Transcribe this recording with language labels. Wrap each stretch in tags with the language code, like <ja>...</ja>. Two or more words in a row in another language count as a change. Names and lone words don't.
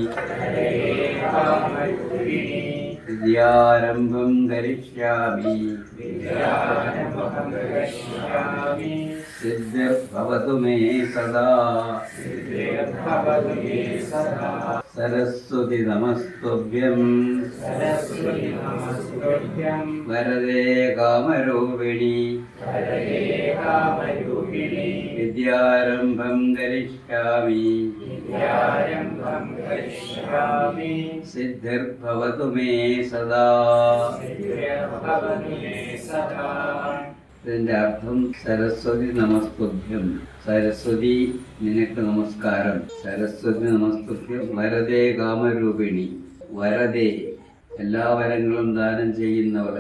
<sa>विद्यारम्भं करिष्यामि सिद्धिर्भवतु मे सदा सरस्वती नमस्तुभ्यं वरदे कामरूपिणी विद्यारम्भं करिष्यामि सिद्धिर्भवतु मे सदा.</sa> <ml>ഇതിന്റെ അർത്ഥം</ml> <sa>സരസ്വതി നമസ്തുഭ്യം,</sa> <ml>സരസ്വതി നിനക്ക് നമസ്കാരം.</ml> <sa>സരസ്വതി നമസ്തുഭ്യം വരദേ കാമരൂപിണി,</sa> <ml>വരദേ എല്ലാ വരങ്ങളും ദാനം ചെയ്യുന്നവളെ.</ml>